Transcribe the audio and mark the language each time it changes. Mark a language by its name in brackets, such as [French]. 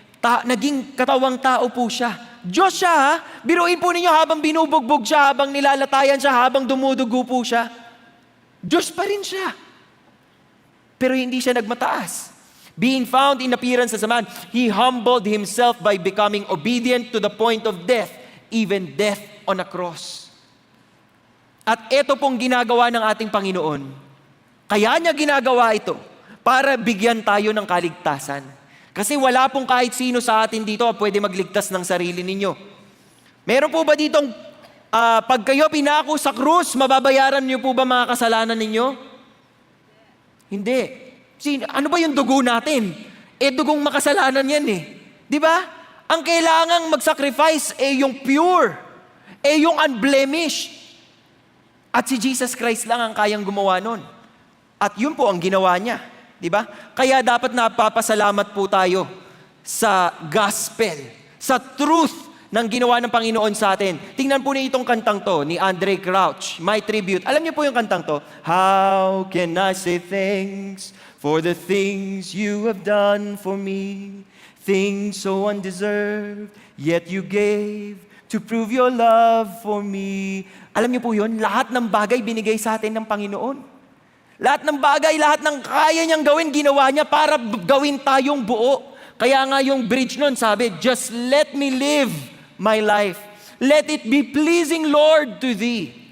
[Filipino] Naging katawang tao po siya. Diyos siya ha, biruin po ninyo habang binubugbog siya, habang nilalatayan siya, habang dumudugo po siya. Diyos pa rin siya. Pero hindi siya nagmataas. [English] Being found in appearance as a man, He humbled Himself by becoming obedient to the point of death, even death on a cross. [Filipino] At ito pong ginagawa ng ating Panginoon. Kaya niya ginagawa ito para bigyan tayo ng kaligtasan. Kasi wala pong kahit sino sa atin dito pwede magligtas ng sarili ninyo. Meron po ba ditong pag kayo pinako sa krus, mababayaran niyo po ba mga kasalanan ninyo? Hindi. Ano ba yung dugo natin? Dugong makasalanan yan eh. Di ba? Ang kailangang mag-sacrifice yung pure, yung unblemished. At si Jesus Christ lang ang kayang gumawa nun. At yun po ang ginawa niya. Di ba? Kaya dapat napapasalamat po tayo sa gospel, sa truth ng ginawa ng Panginoon sa atin. Tingnan po niyo itong kantang to ni Andre Crouch, My Tribute. Alam niyo po yung kantang to? [English] How can I say thanks for the things you have done for me? Things so undeserved, yet you gave to prove your love for me. [Filipino] Alam niyo po yun? Lahat ng bagay binigay sa atin ng Panginoon. Lahat ng bagay, lahat ng kaya niyang gawin, ginawa niya para gawin tayong buo. Kaya nga yung bridge nun sabi, [English] "Just let me live my life. Let it be pleasing, Lord, to Thee."